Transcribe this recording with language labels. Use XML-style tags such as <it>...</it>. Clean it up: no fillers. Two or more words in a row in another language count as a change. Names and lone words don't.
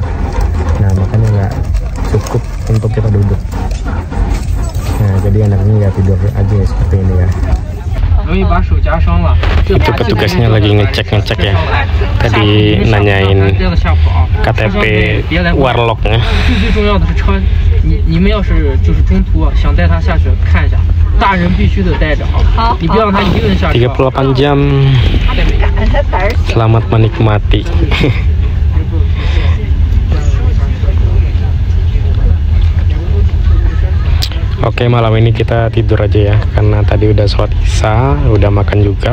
<id>Nah, makanya nggak cukup untuk kita duduk. Nah, jadi enaknya ya tidur aja seperti ini ya. Itu petugasnya lagi ngecek ya. Tadi nanyain KTP warlocknya.</id> <zh>你们要是就是中途想带他下去看一下，大人必须得带着啊！你别让他一个人下去。</zh> <id>38 jam. Selamat menikmati. Oke, malam ini kita tidur aja ya, karena tadi udah sholat isya, udah makan juga.</id>